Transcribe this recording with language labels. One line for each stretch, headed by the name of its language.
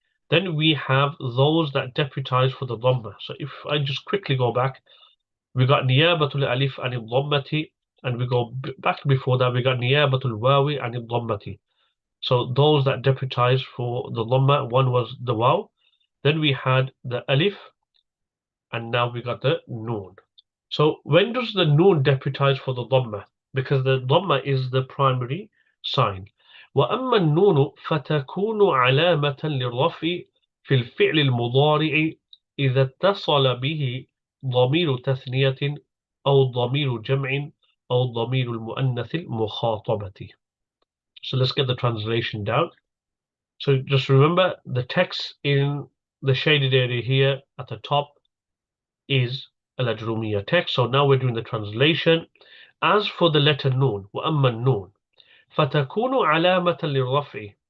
English: Then we have those that deputize for the Dhamma. So if I just quickly go back, we got Niyabatul Alif and Dhammati, and we go back before that, we got Niyabatul Wawi and Dhammati. So those that deputize for the Dhamma, one was the Waw, then we had the Alif, and now we got the Noon. So when does the Noon deputize for the Dhamma? Because the Dhamma is the primary sign.
Arabic: وأما النون فتكون علامة للرفع في الفعل المضارع إذا اتصل به ضمير تثنية أو ضمير جمع أو ضمير المؤنث المخاطبة.
English: So let's get the translation down. So just remember the text in the shaded area here at the top is Al-Ajurrūmiyyah text. So now we're doing the translation. As for the letter Noon,
Arabic: وأما النون فتكون علامة للرفع.